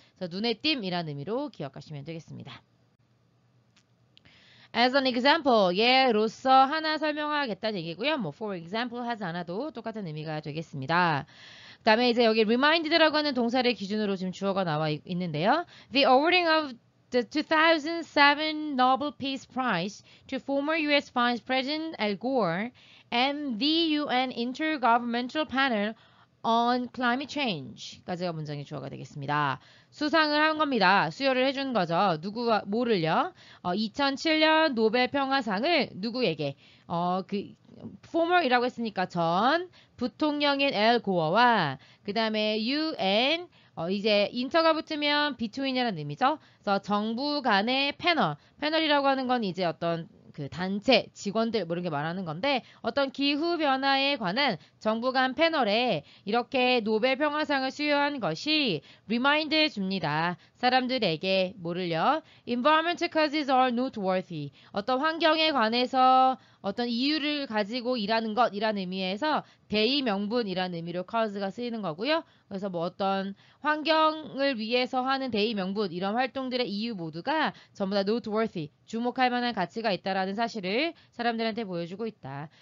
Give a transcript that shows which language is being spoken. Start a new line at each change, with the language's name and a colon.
Korean: 그래서 눈에 띈이라는 의미로 기억하시면 되겠습니다.
English: As an example,
Korean: 예로서 하나 설명하겠다는 얘기고요. 뭐
English: for example
Korean: 하지 않아도 똑같은 의미가 되겠습니다. 그 다음에 이제 여기 reminded라고 하는 동사를 기준으로 지금 주어가 나와 있는데요.
English: The awarding of the 2007 Nobel Peace Prize to former U.S. Vice President Al Gore and the UN Intergovernmental Panel on Climate Change
Korean: 까지가 문장의 주어가 되겠습니다. 수상을 한 겁니다. 수여를 해준 거죠. 누구가 뭐를요? 2007년 노벨 평화상을 누구에게? former이라고 했으니까 전 부통령인 엘 고어와 그 다음에 UN 이제 인터가 붙으면 between이라는 의미죠. 그래서 정부 간의 패널이라고 하는 건 이제 어떤 그 단체 직원들 뭐 이런 게 말하는 건데 어떤 기후 변화에 관한 정부 간 패널에 이렇게 노벨 평화상을 수여한 것이 리마인드해 줍니다. 사람들에게 뭐를요?
English: Environmental causes are noteworthy.
Korean: 어떤 환경에 관해서 어떤 이유를 가지고 일하는 것이라는 의미에서 대의 명분이라는 의미로 cause가 쓰이는 거고요. 그래서 뭐 어떤 환경을 위해서 하는 대의 명분 이런 활동들의 이유 모두가 전부 다 noteworthy, 주목할 만한 가치가 있다라는 사실을 사람들한테 보여주고 있다.